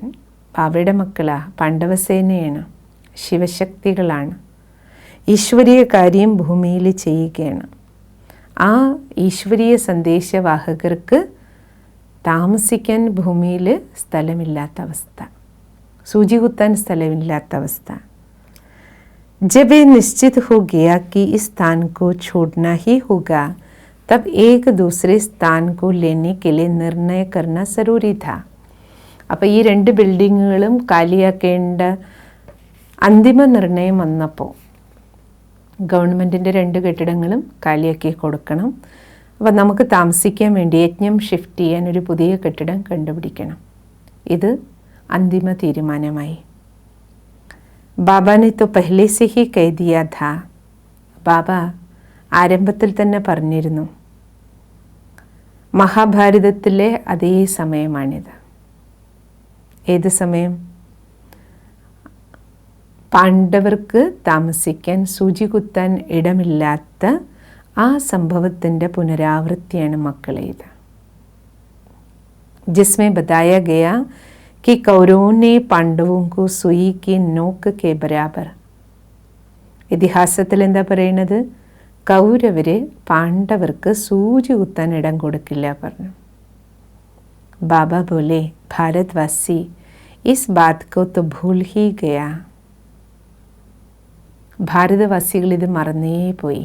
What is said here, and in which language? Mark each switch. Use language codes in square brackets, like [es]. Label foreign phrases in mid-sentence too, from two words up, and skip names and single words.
[ml] അവരുടെ മക്കളാ, പാണ്ഡവസേനയാണ്, ശിവശക്തികളാണ്, ഈശ്വരീയ കാര്യം ഭൂമിയിൽ ചെയ്യുകയാണ്. ആ ഈശ്വരീയ സന്ദേശവാഹകർക്ക് താമസിക്കാൻ ഭൂമിയിൽ സ്ഥലമില്ലാത്ത അവസ്ഥ, സൂചി കുത്താൻ സ്ഥലമില്ലാത്ത അവസ്ഥ. [hi] जब ये निश्चित हो गया कि इस स्थान को छोड़ना ही होगा, तब एक दूसरे स्थान को लेने के लिए निर्णय करना जरूरी था. [ml] അപ്പോൾ ഈ രണ്ട് ബിൽഡിങ്ങുകളും കാലിയാക്കേണ്ട അന്തിമ നിർണയം വന്നപ്പോൾ ഗവൺമെൻറ്റിൻ്റെ രണ്ട് കെട്ടിടങ്ങളും കാലിയാക്കി കൊടുക്കണം. അപ്പോൾ നമുക്ക് താമസിക്കാൻ വേണ്ടി യജ്ഞം ഷിഫ്റ്റ് ചെയ്യാൻ ഒരു പുതിയ കെട്ടിടം കണ്ടുപിടിക്കണം. ഇത് അന്തിമ തീരുമാനമായി. [hi] बाबा ने तो पहले से ही कह दिया था. [ml] ബാബ ആരംഭത്തിൽ തന്നെ പറഞ്ഞിരുന്നു. മഹാഭാരതത്തിലെ അതേ സമയമാണിത്. ഏത് സമയം? പാണ്ഡവർക്ക് താമസിക്കാൻ സൂചി കുത്താൻ ഇടമില്ലാത്ത ആ സംഭവത്തിൻ്റെ പുനരാവൃത്തിയാണ് മക്കളെ ഇത്. [hi] जिसमें बताया गया कि कौरवों ने पांडवों को सुई की नोक के बराबर. [ml] ഇതിഹാസത്തിൽ എന്താ പറയുന്നത്? കൗരവര് പാണ്ഡവർക്ക് സൂചി കുത്താൻ ഇടം കൊടുക്കില്ല പറഞ്ഞു. [hi] बाबा बोले, भारतवासी इस बात को तो भूल ही गया. [ml] ഭാരതവാസികൾ ഇത് മറന്നേ പോയി.